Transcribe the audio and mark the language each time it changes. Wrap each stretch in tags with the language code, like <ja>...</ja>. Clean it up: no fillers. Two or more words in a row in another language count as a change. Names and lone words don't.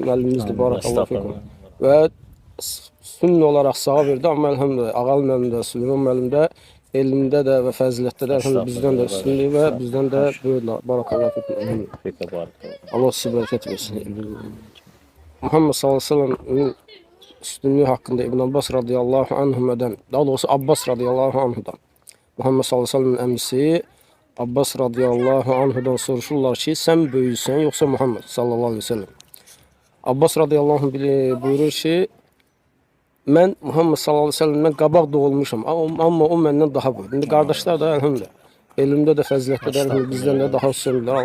<az>Müəllimimizdir,</az> <ar>بارك الله فيكم.</ar> <az>Və sünni olaraq sağ verdi, amma əlhamdülillah ağal müəllim də, Süleyman müəllim də elmdə də və fəzilətdə də bizdən də üstünlük və bizdən də böyüklər.</az> <ar>بارك الله فيكم.</ar> <az>Allah sizə bərəkət versin. Muhammed sallallahu aleyhi ve sellem'in üstünlüğü haqqında İbn Abbas</az> <ar>رضي الله عنه'dan,</ar> <az>daha doğrusu Abbas</az> <ar>رضي الله عنه'dan,</ar> <az>Muhammed sallallahu aleyhi ve sellem'in əmisi Abbas</az> <ar>رضي الله عنه'dan</ar> <az>soruşurlar ki, sən böyüksən yoxsa Muhammed</az> <ar>صلى الله عليه وسلم?</ar> <az>Abbas</az> <ar>رضي الله عنه</ar> <az>buyurur ki, mən Muhammed</az> <ar>صلى الله عليه وسلم'dən</ar> <az>qabaq doğulmuşam, amma o məndən daha böyük. İndi qardaşlar da əlhamdülillah, elmdə də, fəzilətdə də əlhamdülillah bizdən də daha üstünlüklər.</az>